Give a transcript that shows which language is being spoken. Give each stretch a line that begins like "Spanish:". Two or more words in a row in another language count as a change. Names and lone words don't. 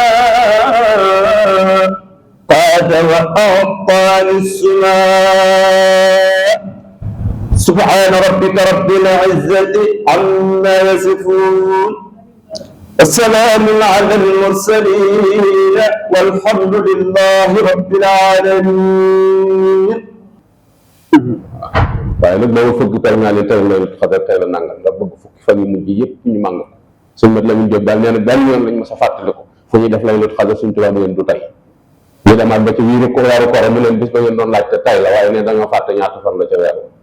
Arabic: قاد وأعطى للسماء سبحان ربك رب العزة عما يصفون والسلام على المرسلين والحمد لله رب العالمين.
Wolof: waaye nag boobu fukki tey naa leen tey Laylatul Qadr tey la nangam ndax bëgg fukki fan yu mujj yëpp ñu màng ko suñu mat Lamin Jóob daal nee na benn yoon lañ ma sa fàttali ko fu ñuy def Laylatul Qadr suñu tubaab leen du tey ñu demaat ba ci wiiru ko weeru koor mu leen bis ba ngeen doon laajte tey la waaye ne da nga fàtte ñaata fan la ca weer